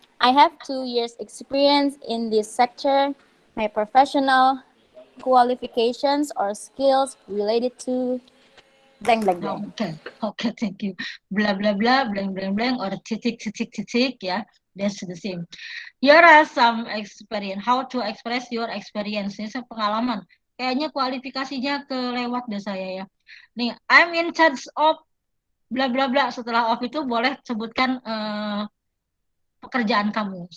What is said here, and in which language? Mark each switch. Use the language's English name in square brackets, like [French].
[English] I have 2 years experience in this sector. My professional qualifications or skills related to blank blank blank. Okay, thank you. Blah blah blah, blank blank blank, or [Indonesian] titik titik titik ya. [English] That's the same. Here are some experience. How to express your experience. [Indonesian] Ini pengalaman. Kayaknya kualifikasinya kelewat deh saya ya. [English] Nih, I'm in charge of bla bla bla. [Indonesian] Setelah of itu boleh sebutkan pekerjaan kamu.